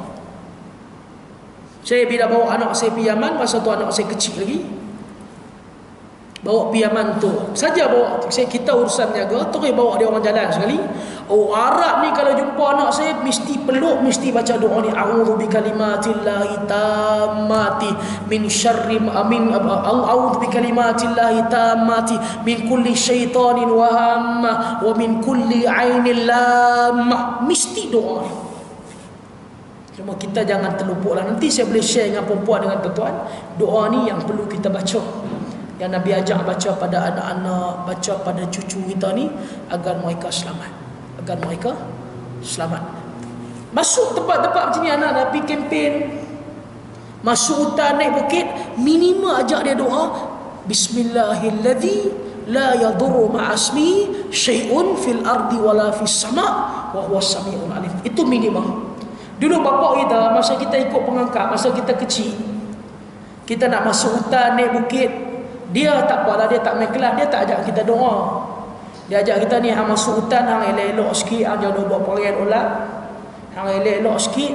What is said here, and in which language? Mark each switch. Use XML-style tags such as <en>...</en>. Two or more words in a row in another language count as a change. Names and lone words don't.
<ms>Saya bila bawa anak saya pergi Yaman, masa tu anak saya kecil lagi, bawa pergi Yaman tu saja, bawa kita urusan jaga, terus bawa dia orang jalan sekali. Arab ni kalau jumpa anak saya mesti peluk, mesti baca doa ni,</ms> <ar>أعوذ بكلمات الله التامة من شر أعوذ بكلمات الله التامة من كل شيطان وهامة ومن كل عين لامة.</ar> <ms>Mesti doa ni. Cuma kita jangan terlupuklah. Nanti saya boleh share dengan perempuan, dengan tuan-tuan, doa ni yang perlu kita baca. yang Nabi ajak baca pada anak-anak, baca pada cucu kita ni, agar mereka selamat. Agar mereka selamat. Masuk tempat-tempat macam ni, anak nak pergi kempen, masuk hutan, naik bukit, minimal ajak dia doa,</ms> <ar>بسم الله الذي لا يضر مع اسمه شيء في الأرض ولا في السماء وهو السميع العليم.</ar> <ms>Itu minimal. Dulu bapak kita, masa kita ikut pengangkat, masa kita kecil, kita nak masuk hutan, naik bukit, dia tak apalah, dia tak main kelas, dia tak ajak kita doa. Dia ajak kita ni, hang masuk hutan, hang elok-elok sikit, hang jangan buat pakaian ulat, hang elok-elok sikit.</ms>